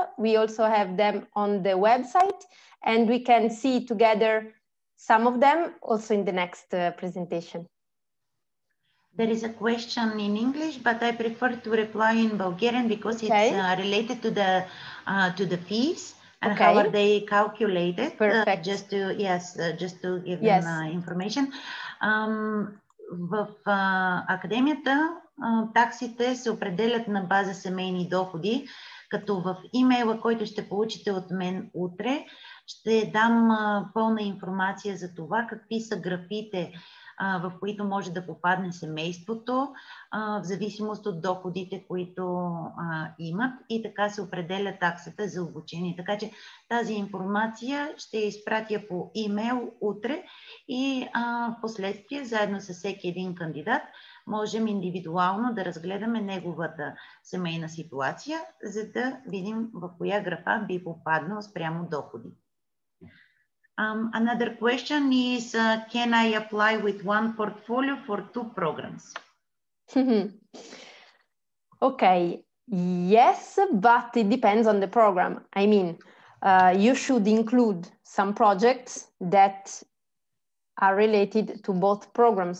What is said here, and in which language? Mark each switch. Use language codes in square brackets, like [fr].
[en] We also have them on the website, and we can see together some of them also in the next presentation. There is a question in English, but I prefer to reply in Bulgarian because it's related to the fees and how are they calculated. Perfect. Just to give them information. [bg] В академията таксите се определят на база семейни доходи, Като в имейла, който ще получите от мен утре, ще дам пълна информация за това какви са графите, в които може да попадне семейството, в зависимост от доходите, които имат, и така се определя таксата за обучение. Така че тази информация ще я изпратя по имейл утре и в последствие, заедно с всеки един кандидат, можем индивидуално да разгледаме неговата семейна ситуация, за да видим в коя графа би попаднал спрямо доходи. [en] Another question is, can I apply with one portfolio for 2 programs? Okay, yes, but it depends on the program. I mean, you should include some projects that are related to both programs.